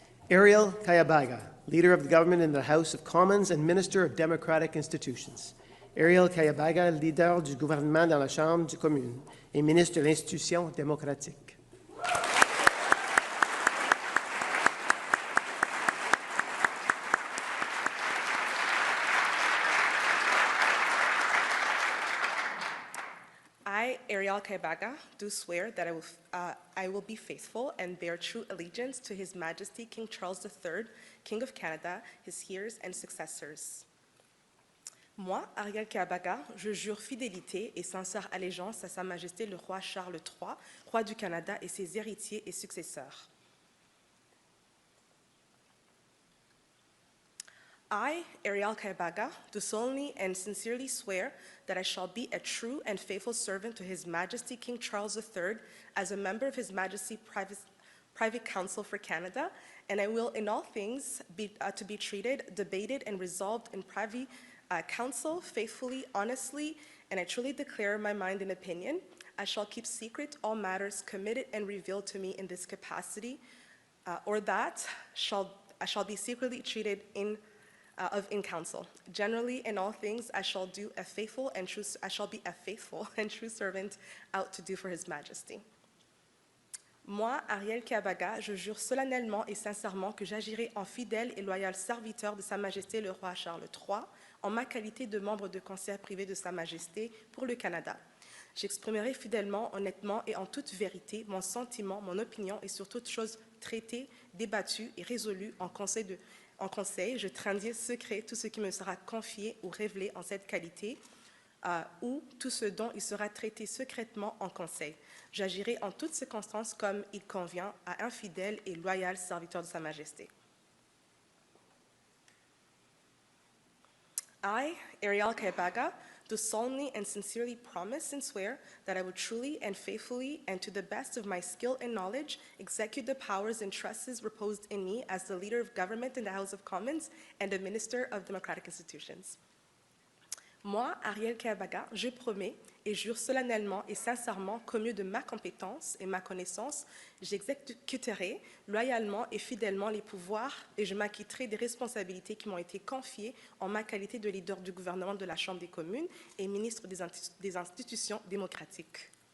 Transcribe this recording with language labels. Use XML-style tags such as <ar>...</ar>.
<en>Ariel Kayabaga, Leader of the Government in the House of Commons and Minister of Democratic Institutions.</en> <fr>Ariel Kayabaga, Leader du gouvernement dans la Chambre des communes et Ministre de l'Institution démocratique.</fr> <en>I, Ariel Kaibaga, do swear that I will be faithful and bear true allegiance to His Majesty King Charles III, King of Canada, his heirs and successors.</en> <fr>Moi, Ariel Kaibaga, je jure fidélité et sincère allégeance à Sa Majesté le roi Charles III, roi du Canada et ses héritiers et successeurs.</fr> <en>I, Ariel Kaibaga, do solemnly and sincerely swear that I shall be a true and faithful servant to His Majesty King Charles III as a member of His Majesty's Private Council for Canada, and I will in all things to be treated, debated, and resolved in private council faithfully, honestly, and I truly declare my mind and opinion. I shall keep secret all matters committed and revealed to me in this capacity, or that I shall be secretly treated in council. Generally, in all things, I shall be a faithful and true servant out to do for His Majesty.</en> <fr>Moi, Ariel Kaibaga, je jure solennellement et sincèrement que j'agirai en fidèle et loyal serviteur de Sa Majesté le roi Charles III, en ma qualité de membre de conseil privé de Sa Majesté pour le Canada. J'exprimerai fidèlement, honnêtement et en toute vérité mon sentiment, mon opinion et sur toute chose traité, débattu et résolu en conseil. Je tiendrai secret tout ce qui me sera confié ou révélé en cette qualité, ou tout ce dont il sera traité secrètement en conseil. J'agirai en toutes circonstances comme il convient à un fidèle et loyal serviteur de Sa Majesté.</fr> <en>I, Ariel Kaibaga, do solemnly and sincerely promise and swear that I will truly and faithfully and to the best of my skill and knowledge execute the powers and trusts reposed in me as the leader of government in the House of Commons and a minister of democratic institutions.</en> <fr>Moi, Ariel Kaibaga, je promets et jure solennellement et sincèrement qu'au mieux de ma compétence et ma connaissance, j'exécuterai loyalement et fidèlement les pouvoirs et je m'acquitterai des responsabilités qui m'ont été confiées en ma qualité de leader du gouvernement de la Chambre des communes et ministre des institutions démocratiques.</fr>